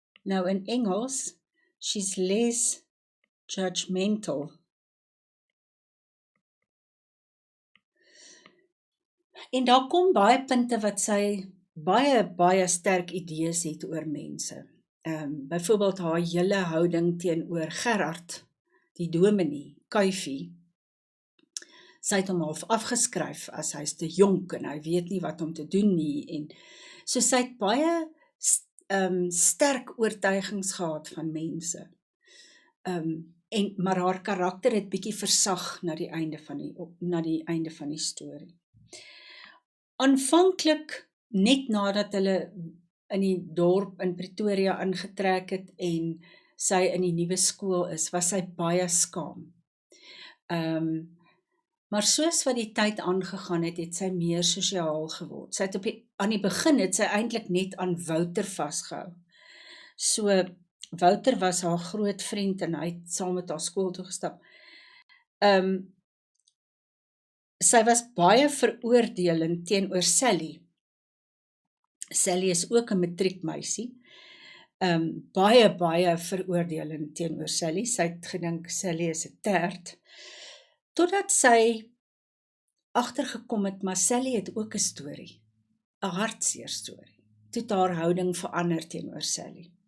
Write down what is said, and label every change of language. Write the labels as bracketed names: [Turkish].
[Afrikaans] Nou in Engels, [English] she's less judgmental. [Afrikaans] En daar kom baie punte wat sy baie sterk idees het oor mense. Byvoorbeeld haar hele houding teenoor Gerard, die dominee, Kuifie. Sy het hom half afgeskryf as hy's te jonk en hy weet nie wat om te doen nie. En so sy het baie sterk oortuigings gehad van mense. Maar haar karakter het bietjie versag na die einde van die storie. Aanvanklik, net nadat hulle in die dorp in Pretoria ingetrek het en sy in die nuwe skool is, was sy baie skaam. Maar soos wat die tyd aangegaan het, het sy meer sosiaal geword. Sy het aan die begin het sy eintlik net aan Wouter vasgehou. So Wouter was haar groot vriend en hy het saam met haar skool toe gestap. Sy was baie veroordelend teenoor Sally. Sally is ook 'n matriekmeisie. Baie veroordelend teenoor Sally. Sy het gedink Sally is 'n tert. Totdat sy agtergekom het, maar Sally het ook 'n storie. 'n hartseer storie. Toe het haar houding verander teenoor Sally.